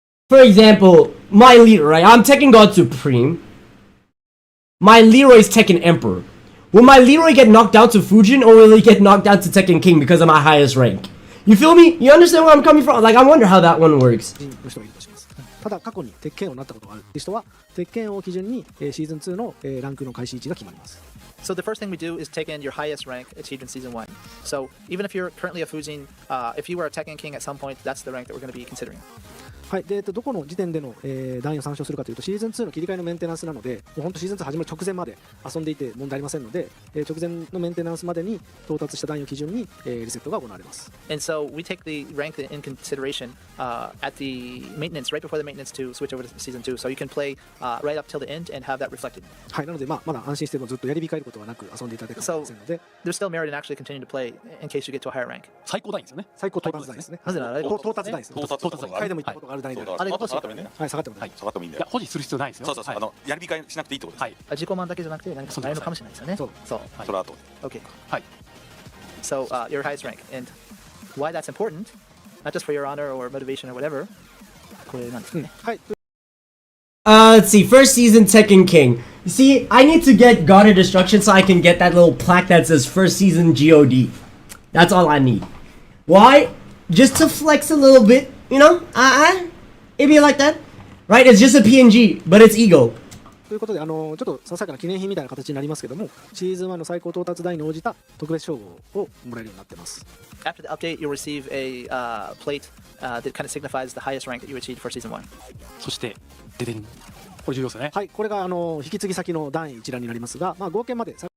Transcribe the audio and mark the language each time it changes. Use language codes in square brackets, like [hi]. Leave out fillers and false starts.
[en] For example, my leader, right? I'm Tekken God Supreme. My Leroy's Tekken Emperor. Will my Leroy get knocked down to Fujin or will he get knocked down to Tekken King because of my highest rank? You feel me? You understand where I'm coming from? Like, I wonder how that one works. [ja] ただ過去に鉄拳をなったことがあるって人は鉄拳を基準にシーズン2のランクの開始位置が決まります。 [en] So the first thing we do is take in your highest rank achieved in Season 1. So even if you're currently a Fujin, if you were a Tekken King at some point, that's the rank that we're going to be considering. [ja] はい、でどこの時点での、段位を参照するかというとシーズン2の切り替えのメンテナンスなのでもう本当シーズン2始まる直前まで遊んでいて問題ありませんので、直前のメンテナンスまでに到達した段位を基準に、リセットが行われます。 [en] And so we take the rank in consideration at the maintenance, right before the maintenance to switch over to Season 2. So you can play right up till the end and have that reflected. [ja] はい、なので、まだ安心してもずっとやり控えることはなく遊んでいただけるかもしれませんので [en] There's still merit in actually continuing to play in case you get to a higher rank. [ja] 最高段位ですよね。最高到達段位ですね。なぜなら到達段位です。到達 1回でも行ったことがある段位である。あれ下がってもいいんだよね。はい、下がってもはい、下がってもいいんだよ。いや保持する必要ないですよ。そうそうそう、はいやり控えしなくていいってことです。はい。自己満だけじゃなくて何かないのかもしれないですよね。そう。そう。それは後で。 [en] Okay. [ja] はい。 [en] So your highest rank and why that's important, not just for your honor or motivation or whatever. [ja] これなんですかね。はい。 [en] Let's see. First season Tekken King. You see, I need to get God of Destruction so I can get that little plaque that says first season GOD. That's all I need. Why? Just to flex a little bit, you know? It'd be like that. Right? It's just a PNG, but it's ego. [ja] ということでちょっとささやかな記念品みたいな形になりますけどもシーズン1の最高到達段位に応じた特別称号をもらえるようになってます。 [en] After the update, you'll receive a plate that kind of signifies the highest rank that you achieved for Season 1. [ja] そしてででん。これ重要ですよね。はい、これが引き継ぎ先の段位一覧になりますが、合計まで。